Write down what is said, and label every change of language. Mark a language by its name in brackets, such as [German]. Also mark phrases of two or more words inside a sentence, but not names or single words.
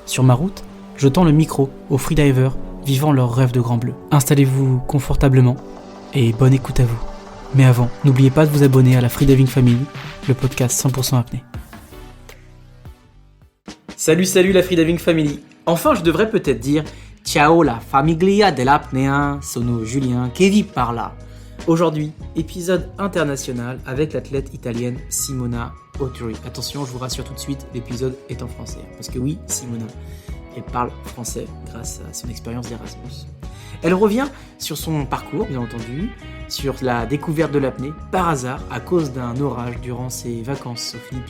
[French] Sur ma route, je tends le micro aux freedivers vivant leur rêve de grand bleu. Installez-vous confortablement et bonne écoute à vous. Mais avant, n'oubliez pas de vous abonner à la Freediving Family, le podcast 100% apnée. Salut la Freediving Family. Enfin, je devrais peut-être dire [Italian] ciao la famiglia dell'apnea, sono Julien che vi parla. [French] Aujourd'hui, épisode international avec l'athlète italienne Simona Auturi. Attention, je vous rassure tout de suite, l'épisode est en français. Parce que oui, Simona, elle parle français grâce à son expérience d'Erasmus. Elle revient sur son parcours, bien entendu, sur la découverte de l'apnée, par hasard, à cause d'un orage durant ses vacances aux Philippines.